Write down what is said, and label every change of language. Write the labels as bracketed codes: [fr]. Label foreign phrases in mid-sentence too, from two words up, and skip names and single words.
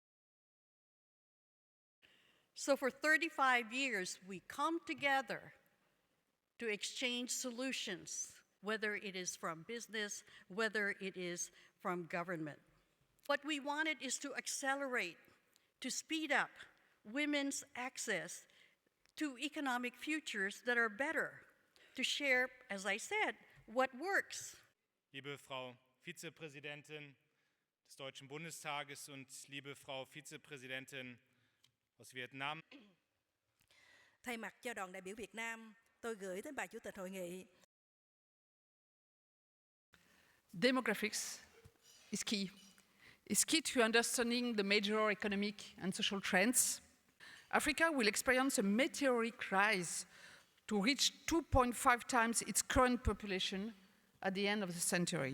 [en] So for 35 years, we come together to exchange solutions, whether it is from business, whether it is from government. What we wanted is to accelerate, to speed up women's access to economic futures that are better, to share, as I said, what works. [de] Liebe Frau Vizepräsidentin des Deutschen Bundestages und liebe Frau Vizepräsidentin aus Vietnam. [vi] Thay mặt cho đoàn đại biểu Việt Nam, tôi gửi đến bà Chủ tịch hội nghị. [en] Demographics is key. It's key to understanding the major economic and social trends. Africa will experience a meteoric rise to reach 2.5 times its current population at the end of the century.